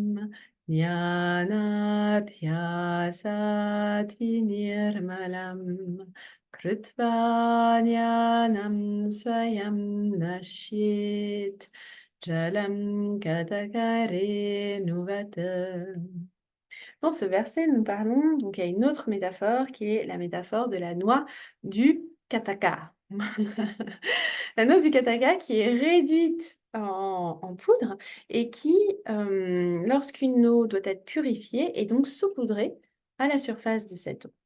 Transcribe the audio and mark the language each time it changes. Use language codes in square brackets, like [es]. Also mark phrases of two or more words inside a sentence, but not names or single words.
[sa] Jnanabhyasati nirmalam. Krutva jnanam swayam nashyet. Jalam katakare nuvata. [fr] Dans ce verset, nous parlons donc à une autre métaphore qui est la métaphore de la noix du kataka. La noix du kataka qui est réduite en poudre et qui, lorsqu'une eau doit être purifiée, est donc saupoudrée à la surface de cette eau.